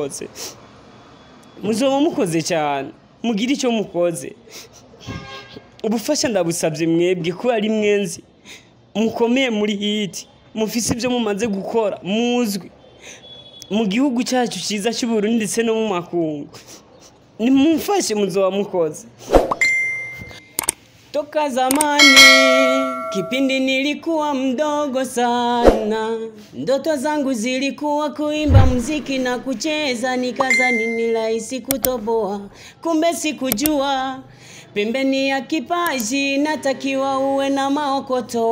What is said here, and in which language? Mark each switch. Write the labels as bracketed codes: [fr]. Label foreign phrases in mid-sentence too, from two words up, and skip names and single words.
[rn] mukoze cyane mugira icyo mukoze ubufasha ndabusabye mwebwe ko ari mwenzi mukomeye muri hiti mufise ibyo mumaze gukora muzwi mu gihugu cyacu cyiza cy'u Burundi ndetse no mu makungu nimumfashe muzoba mukoze. [sw] Toka zamani kipindi nilikuwa mdogo sana, ndoto zangu zilikuwa kuimba muziki na kucheza, nikazani ni rahisi kutoboa, kumbe sikujua pembeni ya kipaji natakiwa uwe na maokoto.